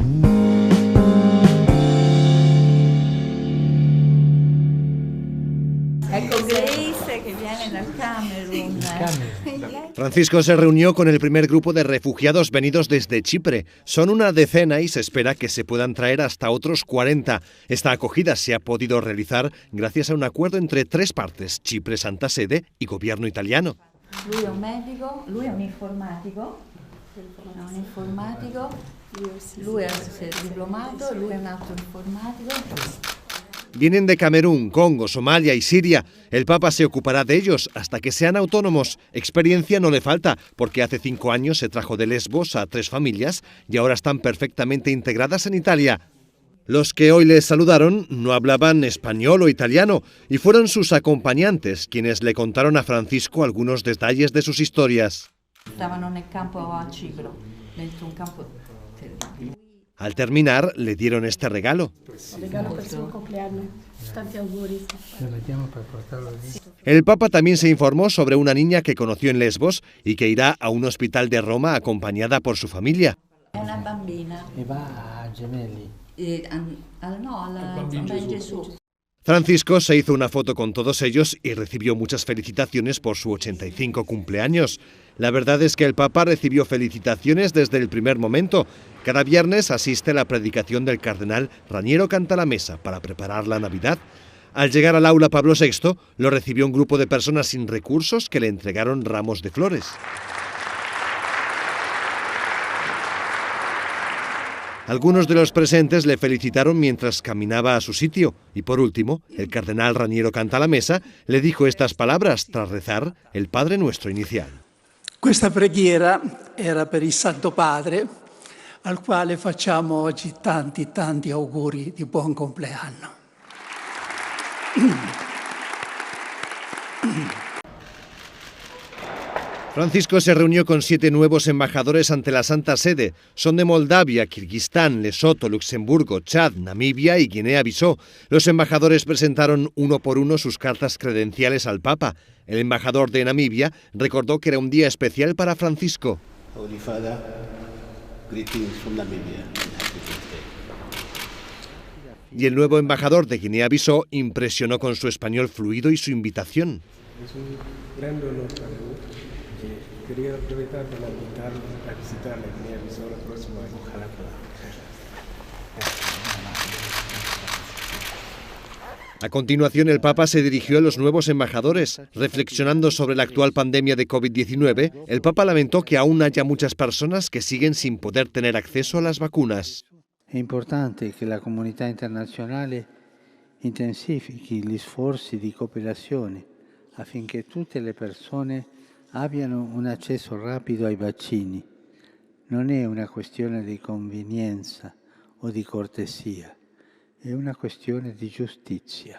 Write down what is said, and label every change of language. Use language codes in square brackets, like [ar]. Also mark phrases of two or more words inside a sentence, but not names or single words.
[es] Francisco se reunió con el primer grupo de refugiados venidos desde Chipre. Son una decena y se espera que se puedan traer hasta otros 40. Esta acogida se ha podido realizar gracias a un acuerdo entre tres partes, Chipre, Santa Sede y gobierno italiano. [it] Lui è un medico, lui è un informatico, lui è diplomato, lui è un altro informatico. [es] Vienen de Camerún, Congo, Somalia y Siria. El Papa se ocupará de ellos hasta que sean autónomos. Experiencia no le falta, porque hace 5 años se trajo de Lesbos a 3 familias y ahora están perfectamente integradas en Italia. Los que hoy les saludaron no hablaban español o italiano y fueron sus acompañantes quienes le contaron a Francisco algunos detalles de sus historias. [it] Stavano nel campo a Cipro, dentro un campo terribile. [es] Al terminar, le dieron este regalo. [it] Regalo per il suo compleanno. Tanti auguri. [es] El Papa también se informó sobre una niña que conoció en Lesbos y que irá a un hospital de Roma acompañada por su familia. [it] È una bambina. E va a Gemelli. No, alla Bambino Gesù. [es] Francisco se hizo una foto con todos ellos y recibió muchas felicitaciones por su 85 cumpleaños. La verdad es que el Papa recibió felicitaciones desde el primer momento. Cada viernes asiste a la predicación del cardenal Raniero Cantalamessa para preparar la Navidad. Al llegar al aula Pablo VI, lo recibió un grupo de personas sin recursos que le entregaron ramos de flores. Algunos de los presentes le felicitaron mientras caminaba a su sitio y por último, el cardenal Raniero Cantalamessa le dijo estas palabras tras rezar el Padre Nuestro inicial. [it] Questa preghiera era per il Santo Padre, al quale facciamo oggi tanti auguri di buon compleanno. [es] Francisco se reunió con 7 nuevos embajadores ante la Santa Sede. Son de Moldavia, Kirguistán, Lesoto, Luxemburgo, Chad, Namibia y Guinea-Bissau. Los embajadores presentaron uno por uno sus cartas credenciales al Papa. El embajador de Namibia recordó que era un día especial para Francisco. [en] Holy Father, greetings from Namibia. [es] Y el nuevo embajador de Guinea-Bissau impresionó con su español fluido y su invitación. Es un gran honor para mí. Quería aprovechar para invitarlos a visitar la Guinea-Bissau la próxima vez. Ojalá pueda. A continuación, el Papa se dirigió a los nuevos embajadores. Reflexionando sobre la actual pandemia de COVID-19, el Papa lamentó que aún haya muchas personas que siguen sin poder tener acceso a las vacunas. [it] È importante che la comunità internazionale intensifichi gli sforzi di cooperazione affinché tutte le persone abbiano un accesso rapido ai vaccini. Non è una questione di convenienza o di cortesia, è una questione di giustizia.